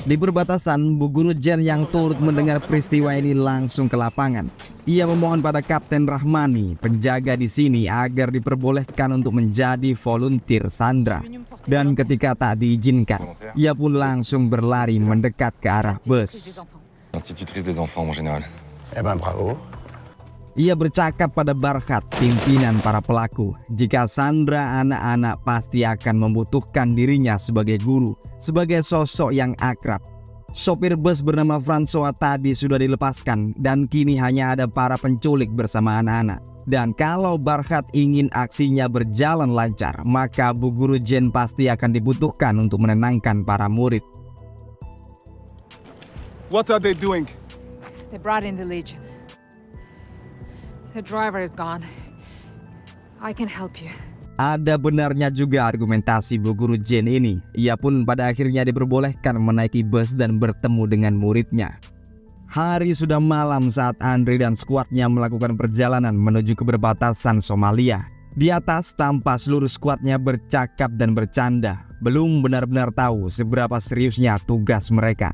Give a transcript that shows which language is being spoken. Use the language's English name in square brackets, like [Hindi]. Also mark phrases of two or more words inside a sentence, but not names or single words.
[Indonesian] Di perbatasan, Bu Guru Jen yang turut mendengar peristiwa ini langsung ke lapangan. Ia memohon pada Kapten Rahmani, penjaga di sini, agar diperbolehkan untuk menjadi volunteer Sandra. Dan ketika tak diizinkan, ia pun langsung berlari mendekat ke arah bus. [French] Institutrice des enfants en général. Eh ben bravo. [Indonesian] Ia bercakap pada Barkhat, pimpinan para pelaku, jika Sandra anak-anak pasti akan membutuhkan dirinya sebagai guru, sebagai sosok yang akrab. Sopir bus bernama François tadi sudah dilepaskan dan kini hanya ada para penculik bersama anak-anak. Dan kalau Barkhat ingin aksinya berjalan lancar, maka Bu Guru Jen pasti akan dibutuhkan untuk menenangkan para murid. [English] What are they doing? They brought in the Legion. The driver is gone. I can help you. [Indonesian] Ada benarnya juga argumentasi Bu Guru Jen ini. Ia pun pada akhirnya diperbolehkan menaiki bus dan bertemu dengan muridnya. Hari sudah malam saat Andre dan skuadnya melakukan perjalanan menuju ke perbatasan Somalia. Di atas tampak seluruh skuadnya bercakap dan bercanda, belum benar-benar tahu seberapa seriusnya tugas mereka.